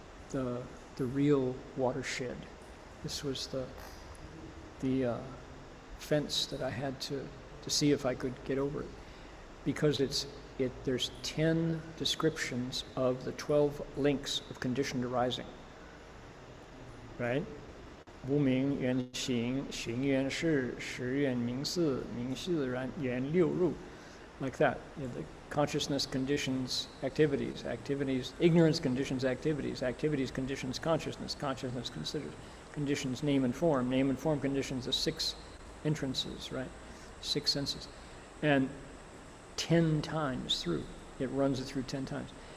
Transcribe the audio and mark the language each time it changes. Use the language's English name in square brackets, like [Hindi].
[English] the real watershed. This was the fence that I had to see if I could get over it, because there's 10 descriptions of the 12 links of conditioned arising, right? [Chinese] 无明缘行，行缘识，识缘名四，名四缘六入, like that. [English] You know, the consciousness conditions activities, ignorance conditions activities, conditions consciousness, consciousness conditions name and form conditions the 6 entrances, right? 6 senses. And 10 times through, it runs it through 10 times.